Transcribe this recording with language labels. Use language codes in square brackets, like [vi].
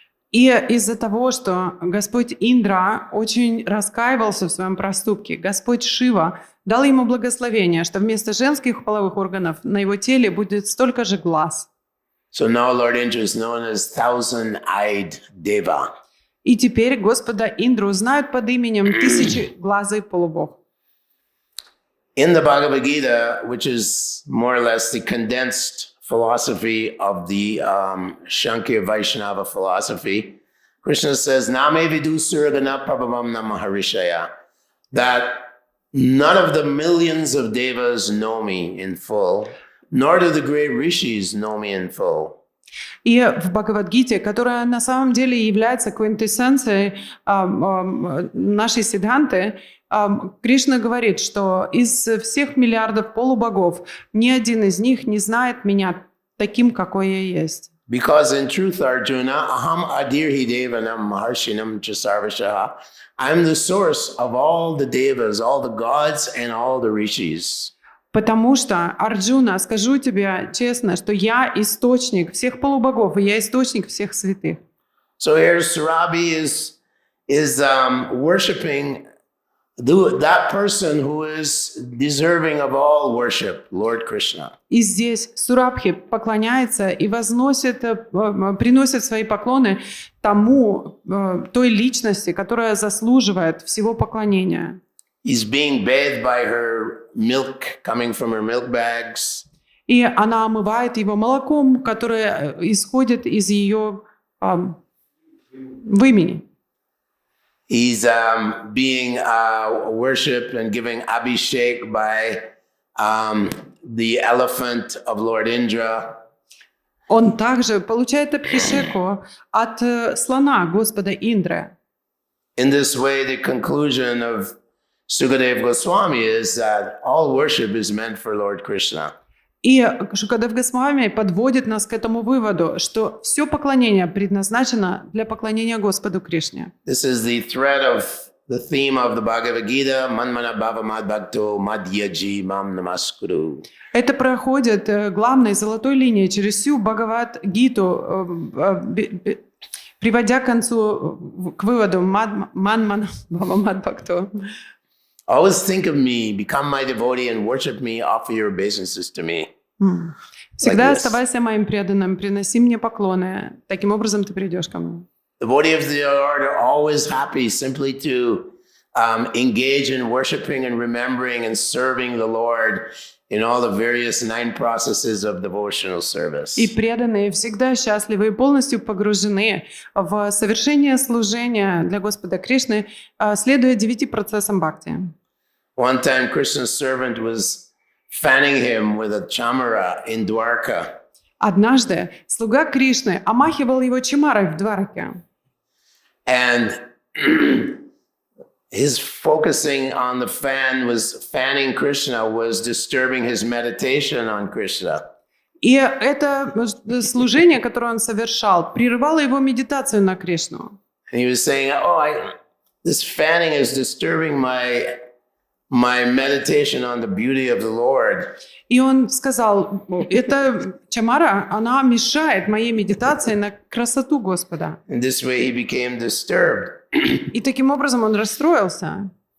[ru] И из-за того, что Господь Индра очень раскаивался в своем проступке, Господь Шива дал ему благословение, что вместо женских половых органов на его теле будет столько же глаз. [en] So now Lord Indra is known as thousand-eyed Deva. [ru] И теперь Господа Индру знают под именем тысячеглазый полубог. [en] In the Bhagavad Gita, which is more or less the condensed philosophy of the Shankya Vaishnava philosophy, Krishna says, [sa] Name vidu suragana prabhavam namaharishaya, [en] that none of the millions of devas know me in full, nor do the great rishis know me in full. [ru] И в Бхагавад-гите, которая на самом деле является квинтэссенцией нашей сиддханты, Кришна говорит, что из всех миллиардов полубогов ни один из них не знает меня таким, какой я есть. [en] Because in truth, [sa] Arjuna, aham adirhi devanam maharshinam chasarvashaha. [en] I'm the source of all the devas, all the gods, and all the rishis. [ru] Потому что, Арджуна, скажу тебе честно, что я источник всех полубогов, и я источник всех святых. [en] So here Surabhi is worshiping that person who is deserving of all worship, Lord Krishna. [ru] И здесь Сурабхи поклоняется и возносит, приносит свои поклоны тому, той личности, которая заслуживает всего поклонения. [en] He's being bathed by her milk coming from her milk bags. [ru] И она омывает его молоком, которое исходит из ее вымени. [en] He's being worshipped and giving abhishek by the elephant of Lord Indra. [ru] Он также получает абхишеку от слона Господа Индры. [en] In this way, the conclusion of Sukadeva Goswami is that all worship is meant for Lord Krishna. [ru] И Шукадев Госвами подводит нас к этому выводу, что все поклонение предназначено для поклонения Господу Кришне. [en] This is the thread of the theme of the Bhagavad Gita, [sa] Manmana Bhava Mad Bhakto Madhyaji Mam Namaskuru. [ru] Это проходит главной золотой линией через всю Бхагават-гиту, приводя к концу, к выводу [sa] Манмана Бхава Мад Бхакто. [en] Always think of me, become my devotee and worship me, offer your obeisances to me. [ru] Всегда [en] Like this. [ru] оставайся моим преданным, приноси мне поклоны. Таким образом ты придешь ко мне. [en] Devotees of the Lord are always happy simply to engage in worshiping and remembering and serving the Lord in all the various 9 processes of devotional service. [ru] И преданные всегда счастливы и полностью погружены в совершение служения для Господа Кришны, следуя 9 процессам бхакти. [en] One time Krishna's servant was fanning him with a chamara in Dwarka. [ru] Однажды слуга Кришны омахивал его чимарой в Двараке. [en] And his focusing on the fan was fanning Krishna was disturbing his meditation on Krishna. [ru] И это служение, которое он совершал, прерывало его медитацию на Кришну. [en] And he was saying, this fanning is disturbing my meditation on the beauty of the Lord. [ru] И он сказал, эта чамара, она мешает моей медитации на красоту Господа. [en] In this way he became disturbed. [ru] И таким образом он расстроился.